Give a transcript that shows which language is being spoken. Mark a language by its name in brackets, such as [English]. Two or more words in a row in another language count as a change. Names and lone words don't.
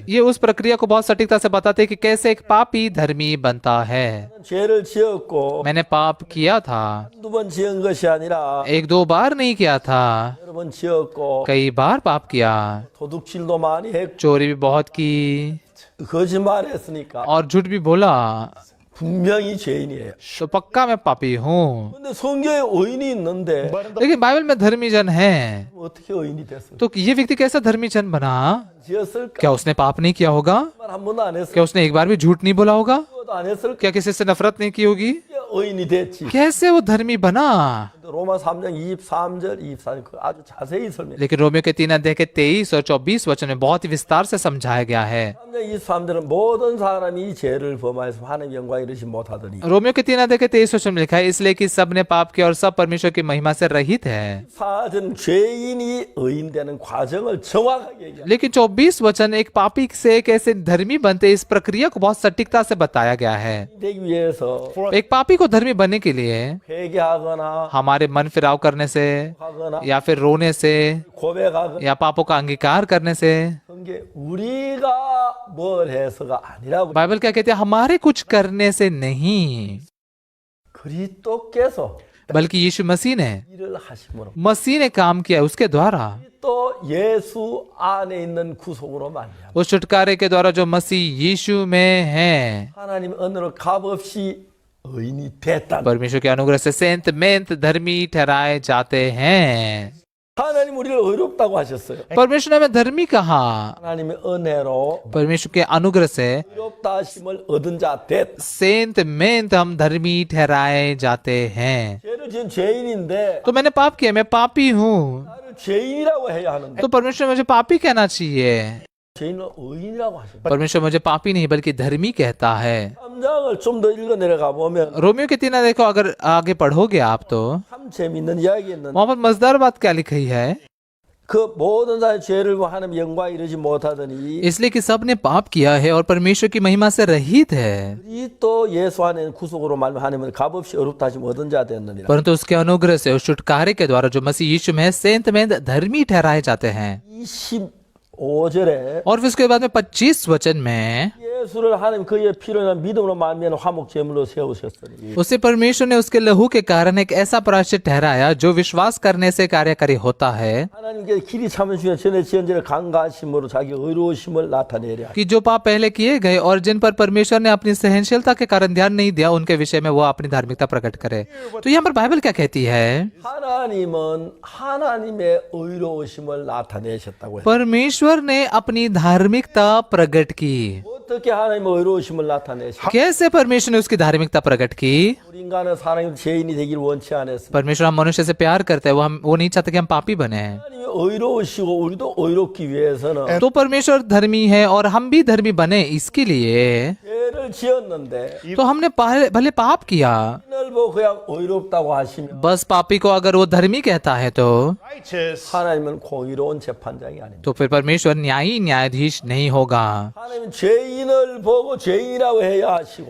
[Hindi] ये उस प्रक्रिया को बहुत सटीकता से बताते हैं कि कैसे एक पापी धर्मी बनता है। [Korean] 죄를 지었고 [Hindi] मैंने पाप किया था, [Korean] 한두 번 지은 것이 아니라 [Hindi] एक दो बार नहीं किया था, [Korean] 여러 번 지었고 [Hindi] कई बार पाप किया, [Korean] 도둑질도 많이 했고 [Hindi] चोरी भी बहुत की [Korean] 거짓말했으니까 [Hindi] और झूठ भी बोला, [Korean] 분명히 죄인이에요. [Hindi] तो पक्का मैं पापी हूँ। [Korean] 근데 성경에 의인이 있는데 [Hindi] लेकिन बाइबल में धर्मी जन है, [Korean] 어떻게 의인이 됐어? [Hindi] तो ये व्यक्ति कैसा धर्मी जन बना? [Korean] 지었을까? [Hindi] क्या उसने पाप नहीं किया होगा? [Korean] 한 번도 안 했어. [Hindi] क्या उसने एक बार भी झूठ नहीं बोला होगा? [Korean] 도 안 했을까? [Hindi] क्या किसी से नफरत नहीं की होगी? [Korean] 의인이 됐지. [Hindi] कैसे वो धर्मी बना? [Korean] 로마 3장 23절 24절 아주 자세히 설명해. [Hindi] लेकिन रोमियो के 3 अध्याय के 23 और 24 वचन में बहुत ही विस्तार से समझाया गया है। [Korean] 3장 23절은 모든 사람이 죄를 범하여서 하나님의 영광에 이르지 못하더니 [Hindi] रोमियो के 3 अध्याय के 23 वचन में लिखा है, इसलिए कि सबने पाप किया और सब परमेश्वर की महिमा से रहित है। [Korean] 4절 죄인이 의인 되는 과정을 정확하게 얘기합니다. [Hindi] लेकिन 24 वचन एक पापी से कैसे धर्मी बनते, इस प्रक्रिया को बहुत सटीकता से बताया गया है। [Korean] 되기 위해서 [Hindi] एक पापी को धर्मी बनने के लिए [Korean] 회개하거나 [Hindi] हमारे मन फिराव करने से [Korean] 하거나 [Hindi] या फिर रोने से [Korean] 고백하거나 [Hindi] या पापों का अंगीकार करने से, [Korean] 그게 우리가 뭘 해서가 아니라고 [Hindi] बाइबल क्या कहते हैं, हमारे कुछ करने से नहीं, [Korean] 그리스도께서 [Hindi] बल्कि यीशु मसीह ने [Korean] 일을 하심으로 [Hindi] मसीह ने काम किया, उसके द्वारा, [Korean] 또 예수 안에 있는 구속으로 말미암아 [Hindi] उस छुटकारे के द्वारा जो मसीह यीशु में है, [Korean] 하나님 은혜로 값없이 의인이 됐다. [Hindi] परमेश्वर के अनुग्रह से सेंत मेंत धर्मी ठहराए जाते हैं। [Korean] 하나님 우리를 의롭다고 하셨어요. [Hindi] परमेश्वर ने हमें धर्मी कहा, [Korean] 하나님의 은혜로 [Hindi] परमेश्वर के अनुग्रह से [Korean] 의롭다 하심을 얻은 자 됐. [Hindi] सेंत मेंत हम धर्मी ठहराए जाते हैं। [Korean] 죄를 지은 죄인인데 [Hindi] तो मैंने पाप किया, मैं पापी हूँ, [Korean] 나를 죄인이라고 해야 하는데 [Hindi] तो परमेश्वर मुझे पापी कहना चाहिए। [Korean] 죄인은 의인이라고 하셨어요. [Hindi] परमेश्वर मुझे पापी नहीं बल्कि धर्मी कहता है। [Korean] 3장을 좀 더 읽어 내려가 보면 [Hindi] रोमियो के 3 देखो, अगर आगे पढ़ोगे आप तो [Korean] 참 재밌는 이야기였는데 [Hindi] वहां पर मजेदार बात क्या लिखी है, [Korean] 그 모든 사람의 죄를 하나님 영광에 이르지 못하더니 [Hindi] इसलिए कि सब ने पाप किया है और परमेश्वर की महिमा से रहित है, [Korean] 그리스도 예수 안에 구속으로 말하면 하나님은 값없이 의롭다 하심 얻은 자 되었느니라. [Hindi] परंतु उसके अनुग्रह से उस छुटकारे के द्वारा जो मसीह यीशु में है, सेंत मेंत धर्मी ठहराए जाते हैं। [Korean] 25절에 [Hindi] और फिर उसके बाद में 25 वचन में, [Korean] 예수를 하나님 그의 피로 인한 믿음으로 말미암아 화목 제물로 세우셨으니 [Hindi] उसे परमेश्वर ने उसके लहू के कारण एक ऐसा प्रायश्चित ठहराया जो विश्वास करने से कार्यकारी होता है, [Korean] 하나님께 길이 참으시며 전에 지은 죄를 강가하심으로 자기 의로우심을 나타내려 [Hindi] कि जो पाप पहले किए गए और जिन पर परमेश्वर ने अपनी सहनशीलता के कारण ध्यान नहीं दिया, उनके विषय में वो अपनी धार्मिकता प्रकट करे। तो यहाँ पर बाइबल क्या कहती है, [Korean] 하나님은 하나님의 의로우심을 나타내셨다고 해요. [Hindi] परमेश्वर ने अपनी धार्मिकता प्रकट की। [Korean] 어떻게 하나님의 의로우심을 나타내셨? [Hindi] कैसे परमेश्वर ने उसकी धार्मिकता प्रकट की? [Korean] 우리 인간은 사람이 죄인이 되기를 원치 않았습니다. [Hindi] परमेश्वर हम मनुष्य से प्यार करते हैं, वो नहीं चाहते कि हम पापी बने। [Korean] 하나님이 의로우시고 우리도 의롭기 위해서는 [Hindi] तो परमेश्वर धर्मी है और हम भी धर्मी बने, इसके लिए [Korean] 죄를 지었는데 [Hindi] तो हमने भले पाप किया, [Korean] 의인을 죄인을 보고 그냥 의롭다고 하시면 [Hindi] बस पापी को अगर वो धर्मी कहता है तो [English] righteous, [Korean] 하나님은 공의로운 재판장이 아닙니다. [Hindi] फिर परमेश्वर न्यायी न्यायाधीश नहीं होगा। [Korean] 하나님은 죄인을 보고 죄인이라고 해야 하시고